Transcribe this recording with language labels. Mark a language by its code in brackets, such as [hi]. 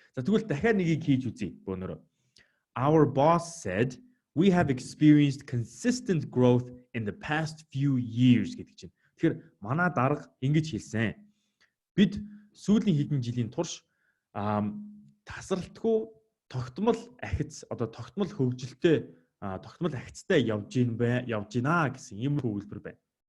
[mn] За тэгвэл дахиад нэгийг хийж үзье бөөнөрөө. [en] Our boss said we have experienced consistent growth in the past few years [mn] гэдэг чинь. Тэгэхээр манай дарга ингэж хэлсэн. Бид сүүлийн хэдэн жилийн турш тасралтгүй тогтмол хөгжилтэй тогтмол ахицтай явж гинэ гэсэн юм хөвөлбөр байна.